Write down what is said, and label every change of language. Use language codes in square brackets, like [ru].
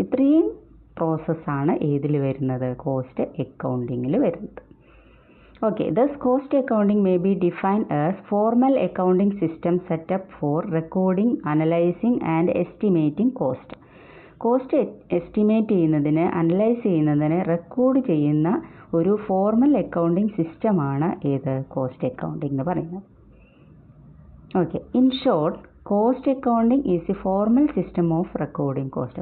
[ml] ഇത്രയും പ്രോസസ്സാണ് ഏതിൽ വരുന്നത്, കോസ്റ്റ് അക്കൗണ്ടിങ്ങിൽ വരുന്നത്. [en] Okay, thus cost accounting may be defined as formal accounting system set up for recording, analyzing and estimating cost. [ml] Cost estimate ചെയ്യുന്നതിന്, analyse ചെയ്യുന്നതിന്, record ചെയ്യുന്ന ഒരു ഫോർമൽ അക്കൗണ്ടിങ് സിസ്റ്റമാണ് ഏത്, കോസ്റ്റ് അക്കൗണ്ടിങ് എന്ന് പറയുന്നത്. [en] Okay, in short cost accounting is a formal system of recording cost.